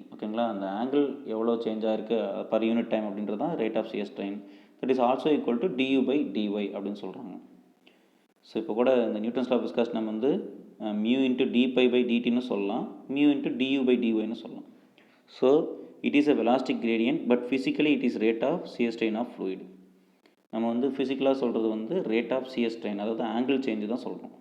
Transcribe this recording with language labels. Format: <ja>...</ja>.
<ta>ஓகேங்களா, அந்த ஆங்கிள் எவ்வளோ சேஞ்ச் ஆகிருக்கு பர் யூனிட் டைம் அப்படின்றது தான் rate of shear strain.</ta> <en>that is also equal to du/dy</en> <ta>அப்படின்னு சொல்கிறாங்க. ஸோ இப்போ கூட இந்த நியூட்டன்ஸ் லா ஆஃப் விஸ்காசிட்டி நம்ம வந்து மியூ இன்ட்டு dπ/dtன்னு சொல்லலாம், மியூ இன்ட்டு du/dyன்னு சொல்லலாம்.</ta> <en>So it is a velocity gradient but physically it is rate of shear strain of fluid.</en> <ta>நம்ம வந்து ஃபிசிக்கலாக சொல்கிறது வந்து ரேட் ஆஃப் சியர் ஸ்ட்ரெயின், அதாவது ஆங்கிள் சேஞ்சு தான் சொல்கிறோம்.</ta>